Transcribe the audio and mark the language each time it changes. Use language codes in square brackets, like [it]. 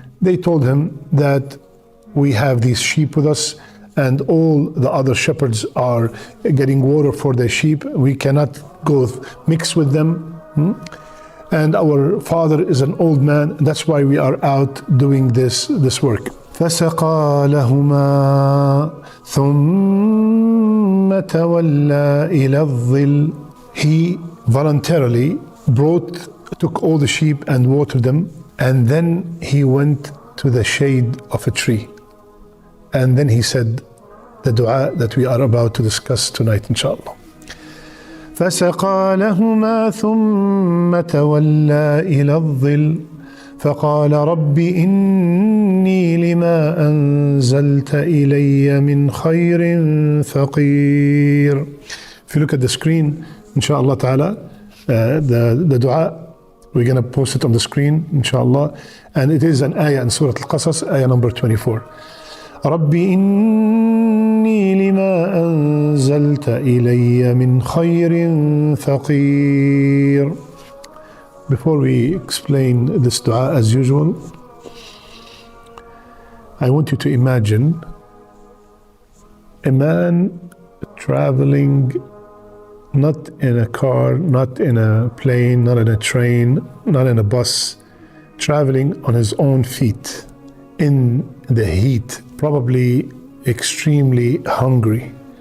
[en] They told him that we have these sheep with us and all the other shepherds are getting water for their sheep. We cannot go mix with them. And our father is an old man. That's why we are out doing this work. [ar] فسقى لهما ثم تولى إلى الظل. [en] He voluntarily took all the sheep and watered them, and then he went to the shade of a tree. And then he said the dua that we are about to discuss tonight, inshallah. [ar] فسقى لهما ثم تولى إلى الظل فقال رب إني لما أنزلت إلي من خير فقير. [en] If you look at the screen, inshallah ta'ala, the dua, we're going to post it on the screen, inshallah. And it is an ayah in Surah Al-Qasas, ayah number 24. [ar] رب إني لما أنزلت إلي من خير فقير. [en] Before we explain this dua as usual, I want you to imagine a man traveling not in a car, not in a plane, not in a train, not in a bus, traveling on his own feet in the heat, probably extremely hungry.